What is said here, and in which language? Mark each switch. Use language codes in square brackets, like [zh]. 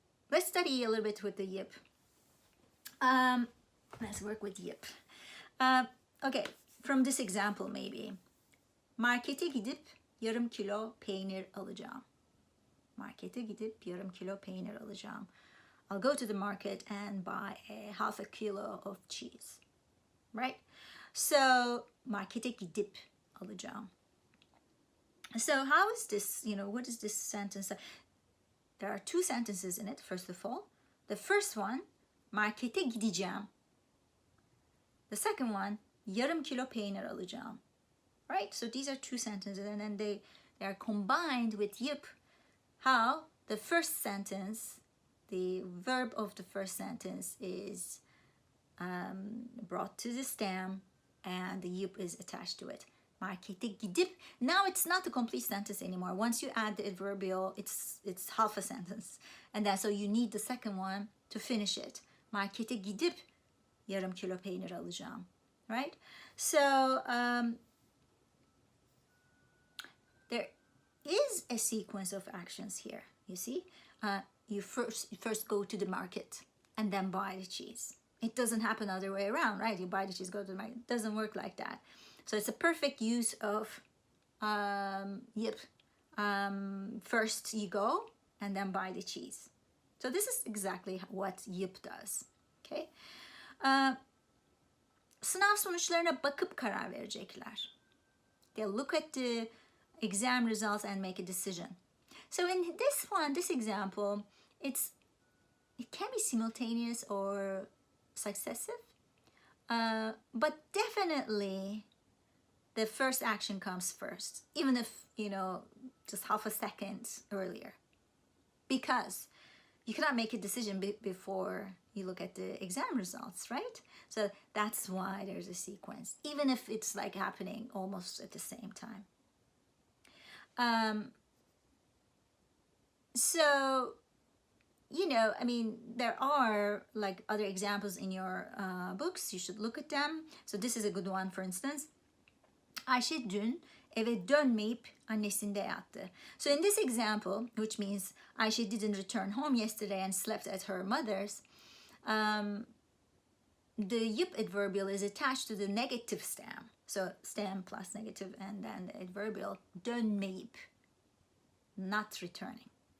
[en] Let's study a little bit with the yip. Let's work with yip. Okay, from this example maybe. [tr] Markete gidip yarım kilo peynir alacağım. Markete gidip yarım kilo peynir alacağım. [en] I'll go to the market and buy half a kilo of cheese. Right? [tr] So, markete gidip alacağım. [en] So how is this, what is this sentence? There are two sentences in it, first of all. The first one, [tr] markete gideceğim. [en] The second one, [tr] yarım kilo peynir alacağım. [en] Right? So these are two sentences, and then they are combined with yip. How? The first sentence, the verb of the first sentence is brought to the stem, and the yip is attached to it. [tr] Markete gidip. [en] Now it's not a complete sentence anymore. Once you add the adverbial, it's half a sentence. And then so you need the second one to finish it. [tr] Markete gidip yarım kilo peynir alacağım. [en] Right? So there is a sequence of actions here. You see? You first go to the market and then buy the cheese. It doesn't happen the other way around, right? You buy the cheese, go to the market. It doesn't work like that. So it's a perfect use of yip. First you go and then buy the cheese. So this is exactly what yip does. Okay. [tr] Sınav sonuçlarına bakıp karar verecekler. [en] They'll look at the exam results and make a decision. So in this example, it can be simultaneous or successive, but definitely the first action comes first, even if, just half a second earlier. Because you cannot make a decision before you look at the exam results, right? So that's why there's a sequence, even if it's like happening almost at the same time. So, there are like other examples in your books. You should look at them. So this is a good one, for instance. [tr] Ayşe dün eve dönmeyip annesinde yattı. [en] So in this example, which means Ayşe didn't return home yesterday and slept at her mother's, the yip adverbial is attached to the negative stem. So stem plus negative and then the adverbial dönmeyip, not returning.